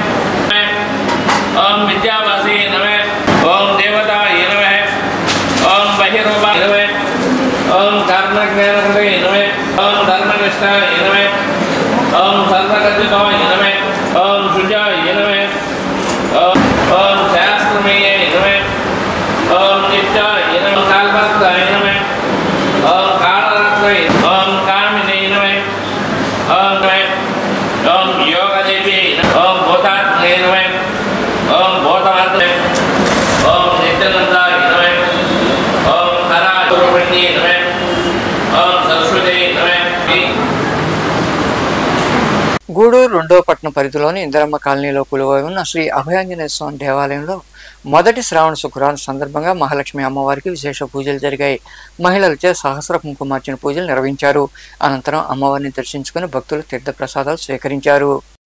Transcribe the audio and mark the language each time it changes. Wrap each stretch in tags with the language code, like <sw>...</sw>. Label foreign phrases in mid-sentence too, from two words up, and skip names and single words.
<sa>ओम विद्यावासी नमः ओम देवताय नमः ओम बहिरूपाय नमः ओम कर्मज्ञानकृते नमः ओम धर्मनिष्ठाय नमः ओम सर्वगतिताय नमः ओम शुजाय नमः ओम शास्त्रमेय नमः ओम नित्याय नमः कालभक्ताय नमः ओम कालरत्ने ओम कामिने नमः ओम योगदेवी ओम भूतात्मने नमः ओम भूतात्मने ओम नित्यानंदाय नमः ओम हराय नमः ओम सरस्वती नमः।</sa> <te>గూడూరు రెండవ పట్టణ పరిధిలోని ఇందిరమ్మ కాలనీలో కొలువై ఉన్న శ్రీ అభయాంజనేయ స్వామి దేవాలయంలో మొదటి శ్రావణ శుక్రవారం సందర్భంగా మహాలక్ష్మి అమ్మవారికి విశేష పూజలు జరిగాయి. మహిళలచే సహస్ర కుంకుమార్చన పూజలు నిర్వహించారు. అనంతరం అమ్మవారిని దర్శించుకుని భక్తులు తీర్థ ప్రసాదాలు స్వీకరించారు.</te>